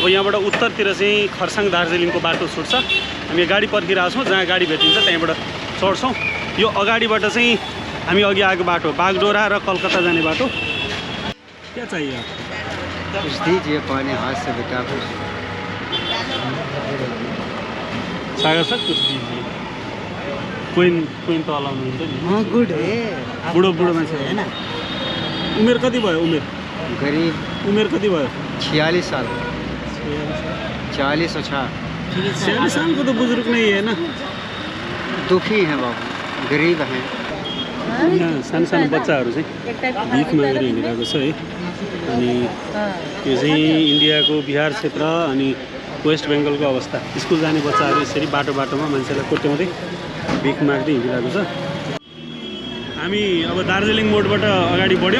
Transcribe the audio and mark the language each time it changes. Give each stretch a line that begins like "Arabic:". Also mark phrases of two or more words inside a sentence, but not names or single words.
Nepali: यहाँबाट उत्तरतिर चाहिँ खरसाङ दार्जिलिङको बाटो छुट्छ हामी गाडी पर्खिरहेको छौँ जहाँ गाडी भेटिन्छ त्यहीँबाट चढ्छौँ यो अगाडिबाट चाहिँ हामी अघि आएको बाटो बागडोरा र कलकत्ता जाने बाटो।
Hindi: क्या चाहिए आपको? कुछ दीजिए पानी हाथ से बेटा कुछ। सागर सर कुछ दीजिए।
Nepali: कोइन त हलाउनुहुन्छ नि।
Hindi: हाँ गुड है।
Nepali: बुढो मान्छे
Hindi: है ना।
Nepali: उमेर कति भयो? गरीब। उमेर कति भयो?
Hindi: 46 साल। 40 और
Nepali: 46 सालको त बुजुर्ग नै
Hindi: है ना। दुखी हैं बाबू, गरीब हैं।
Nepali: यहाँ सानो बच्चाहरू चाहिँ भिख मागेर हिँडिरहेको छ है। अनि यो चाहिँ इन्डियाको बिहार क्षेत्र अनि वेस्ट बेङ्गलको अवस्था। स्कुल जाने बच्चाहरू यसरी बाटोमा मान्छेलाई कोट्याउँदै भिख माग्दै हिँडिरहेको छ। हामी अब दार्जिलिङ मोडबाट अगाडि बढ्यौँ।